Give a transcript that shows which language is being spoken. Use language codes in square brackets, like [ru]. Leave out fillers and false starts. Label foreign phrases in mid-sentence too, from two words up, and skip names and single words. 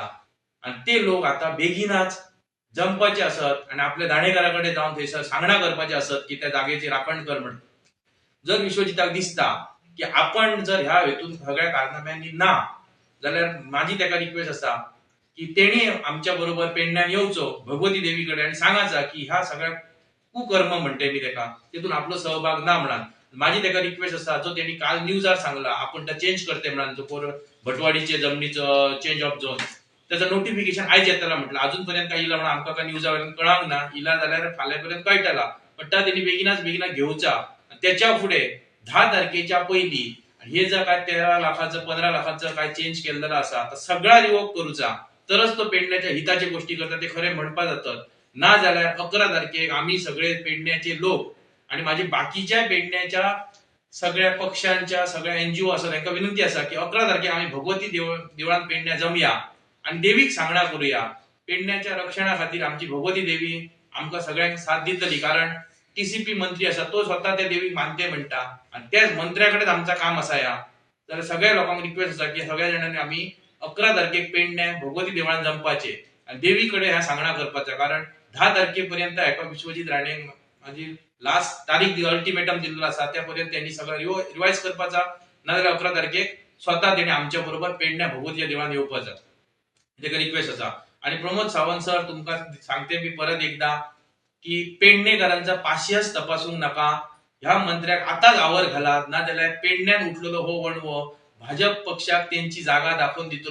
[kok] आणि ते लोक आता बेगीनाच जमपाचे असत आणि आपल्या दाणेकाराकडे जाऊन थंयसर सांगणा करपाचे असत की त्या जागेची राखण कर म्हणून. जर विश्वजिताक दिसता की आपण जर ह्या हेतून सगळ्या कारनाम्यांनी ना जाल्यार माझी तेका रिक्वेस्ट असा की तेणी आमच्या बरोबर पेडण्यान येवचो भगवती देवीकडे आणि सांगायचा की ह्या सगळ्या कुकर्म म्हणते मी तेका तिथून आपलो सहभाग ना म्हणून. माझी तेका रिक्वेस्ट असा जो त्यांनी काल न्यूजार सांगला आपण त्या चेंज करते म्हणून जो भटवाडीचे जमनीचं [en] change of zone [kok] त्याचं नोटिफिकेशन आयज येताला म्हटलं. अजूनपर्यंत काय इला म्हणून आमकां काय न्यूजावरून कळांक ना. इला जाल्यार फाल्यांपर्यंत कळटला. पण त्यांनी बेगीना घेवचा. त्याच्या पुढे 10 तारखेच्या पयलीं हे जर काय 13 लाखाचं 15 लाखाचं काय चेंज केलेलं असा तर सगळा रिवोक करूचा. तरच तो पेडण्याच्या हिताच्या गोष्टी करता ते खरे म्हणपा जातात. ना जाल्यार 11 तारखेक आम्ही सगळे पेडण्याचे लोक आणि माझे बाकीच्या पेडण्याच्या सगळ्या पक्षांच्या सगळ्या NGO असं त्यांना विनंती असा की 11 तारखेक आम्ही भगवती देवळात पेडण्या जमया आणि देवीक सांगणा करूया. पेडण्याच्या रक्षणा खातीर आमची भगवती देवी आमकां सगळ्यांक साथ दितली, कारण टीसीपी मंत्री असा तो स्वतः त्या देवीक मानते म्हणटा आणि त्याच मंत्र्याकडेच आमचा काम असा या. तर सगळ्या लोकांक रिक्वेस्ट असा की सगळ्या जणांनी आम्ही 11 तारखेक पेडण्या भगवती देवळान जमपाचे आणि देवीकडे ह्या सांगणा करपाचा, कारण 10 तारखेपर्यंत हाका विश्वजित राणे माझी लास्ट तारीख अल्टिमेटम दिलेलो असा, त्यापर्यंत त्यांनी सगळं रिवाइज करपाचा, नाजाल्यार 11 तारखेक स्वतः तेणे आमच्या बरोबर पेडण्या भगवतीच्या देवळान येवपाचा. तेका रिक्वेस्ट असा. आणि प्रमोद सावंत सर तुमका सांगते मी परत एकदा की पेडणेकरांचा पाशियस तपासूंक नका. ह्या मंत्र्याक आताच आवर घालात, नाजाल्यार पेडण्यान उठलेलो हो वणवो भाजप पक्षाक त्यांची जागा दाखवून दितलो.